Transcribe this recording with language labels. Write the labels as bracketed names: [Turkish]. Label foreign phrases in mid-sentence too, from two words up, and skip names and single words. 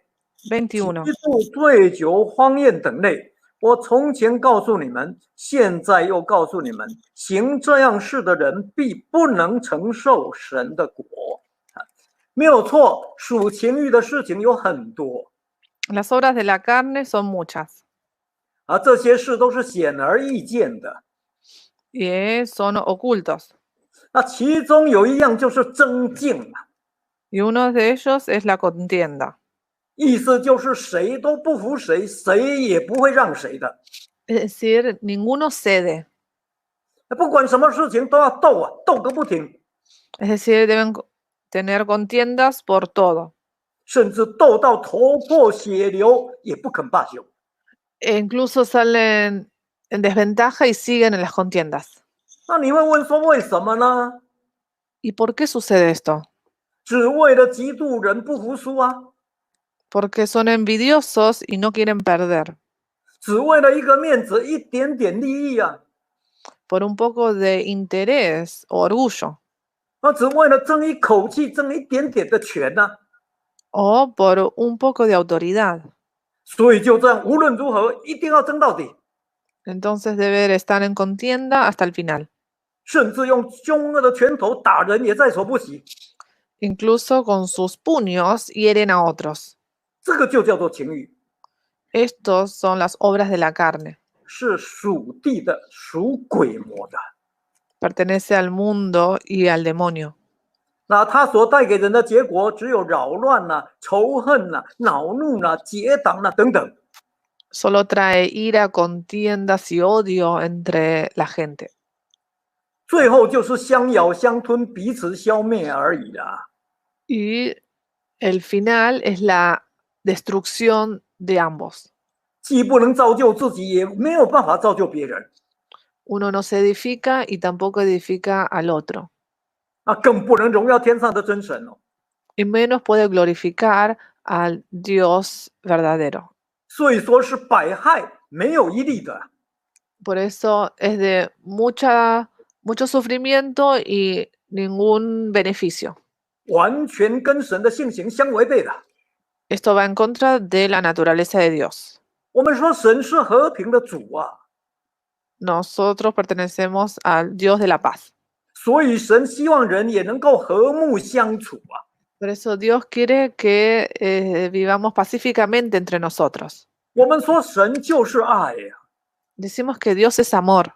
[Chinese] 21. 嫉妒、醉酒、荒宴等类。我从前告诉你们，现在又告诉你们，行这样事的人必不能承受神的国。没有错，属情欲的事情有很多， [Spanish] Las obras de la carne son muchas [Chinese] 这些事都是显而易见的。 [Spanish] y son ocultos. [Chinese] 那其中有一样就是争竞， [Spanish] Y uno de ellos es la contienda. [Chinese] 意思就是谁都不服谁，谁也不会让谁的。 [Spanish] Es decir, ninguno cede. [Chinese] 不管什么事情都要斗啊，斗个不停， [Spanish] Es decir, deben tener contiendas por todo. [Chinese] 甚至斗到头破血流也不肯罢休。 [Spanish] E incluso salen en desventaja y siguen en las contiendas. [Chinese] 那你会问说为什么呢？ [Spanish] ¿Y por qué sucede esto? [Chinese] 只为了嫉妒人不服输啊， [Spanish] Porque son envidiosos y no quieren perder. [Chinese] 只为了一个面子，一点点利益啊， [Spanish] Por un poco de interés o orgullo. [Chinese] 只为了争一口气，争一点点的权啊。 [Spanish] O por un poco de autoridad. [Chinese] 所以就这样，无论如何一定要争到底， [Spanish] Entonces deben estar en contienda hasta el final. [Chinese] 甚至用凶恶的拳头打人也在所不惜。 [Spanish] Incluso con sus puños hieren a otros. [Chinese] 这个就叫做情欲， [Spanish] Estos son las obras de la carne. [Chinese] 是属地的、属鬼魔的。 [Spanish] Pertenece al mundo y al demonio. [Chinese] 那它所带给人的结果，只有扰乱仇恨恼怒结党等等。 [Spanish] Solo trae ira, contiendas y odio entre la gente. [Chinese] 最后就是相咬相吞，彼此消灭而已啦。 [Spanish] Y el final es la destrucción de ambos. [Chinese] 既不能造就自己，也没有办法造就别人。 [Spanish] Uno no se edifica y tampoco edifica al otro. [Chinese] 更不能荣耀天上的真神哦。 [Spanish] Y menos puede glorificar al Dios verdadero. [Chinese] 所以说是百害没有一利的。 [Spanish] Por eso es de mucho sufrimiento y ningún beneficio. [Chinese] 完全跟神的性情相违背的。 [Spanish] Esto va en contra de la naturaleza de Dios. [Chinese] 我们说神是和平的主啊， [Spanish] Nosotros pertenecemos al Dios de la paz. [Chinese] 所以神希望人也能够和睦相处啊。 [Spanish] Por eso Dios quiere que vivamos pacíficamente entre nosotros. [Chinese] 我们说神就是爱呀， [Spanish] Decimos que Dios es amor.